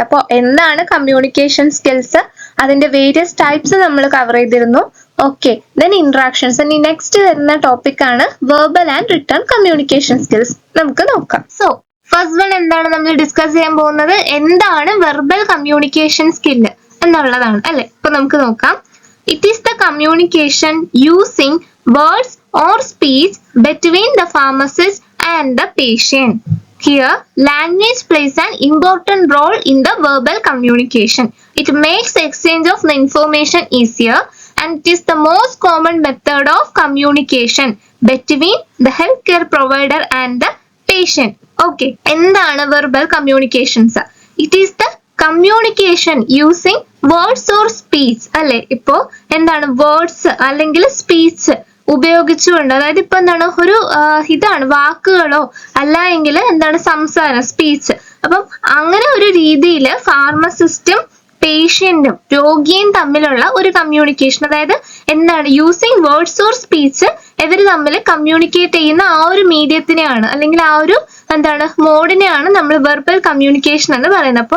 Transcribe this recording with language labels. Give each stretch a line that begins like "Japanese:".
Malayalam: അപ്പോൾ എന്താണ് communication skills, അതിന്റെ വേരിയസ് ടൈപ്സ് നമ്മൾ കവർ ചെയ്തിരുന്നു. Okay, then interactions. ഇനി നെക്സ്റ്റ് വരുന്ന ടോപ്പിക് ആണ് verbal and written communication skills. നമുക്ക് നോക്കാം. സോ ഫസ്റ്റ് വൺ എന്താണ് നമ്മൾ ഡിസ്കസ് ചെയ്യാൻ പോകുന്നത്, എന്താണ് വെർബൽ കമ്മ്യൂണിക്കേഷൻ സ്കില്ല് എന്നുള്ളതാണ് അല്ലെ. ഇപ്പൊ നമുക്ക് നോക്കാം.
English: It is the communication using words or speech between the pharmacist and the patient. Here, language plays an important role in the verbal communication. It makes exchange of the information easier and it is the most common method of communication between the healthcare provider and the patient. Okay,
Malayalam: എന്താണ്
English: verbal communications? It is the communication using words or speech അല്ലെ.
Malayalam: ഇപ്പോ എന്താണ് words അല്ലെങ്കിൽ speech ഉപയോഗിച്ചുകൊണ്ട്, അതായത് ഇപ്പൊ എന്താണ് ഒരു ഇതാണ് വാക്കുകളോ അല്ല എങ്കിൽ എന്താണ് സംസാരം, സ്പീച്ച്. അപ്പം അങ്ങനെ ഒരു രീതിയിൽ ഫാർമസിസ്റ്റും പേഷ്യന്റും രോഗിയും തമ്മിലുള്ള ഒരു കമ്മ്യൂണിക്കേഷൻ, അതായത് എന്താണ് യൂസിങ് വേർഡ്സ് ഓർ സ്പീച്ച് ഇവർ തമ്മിൽ കമ്മ്യൂണിക്കേറ്റ് ചെയ്യുന്ന ആ ഒരു മീഡിയത്തിനെയാണ് അല്ലെങ്കിൽ ആ ഒരു എന്താണ് മോഡിനെയാണ് നമ്മൾ വെർബൽ കമ്മ്യൂണിക്കേഷൻ എന്ന് പറയുന്നത്.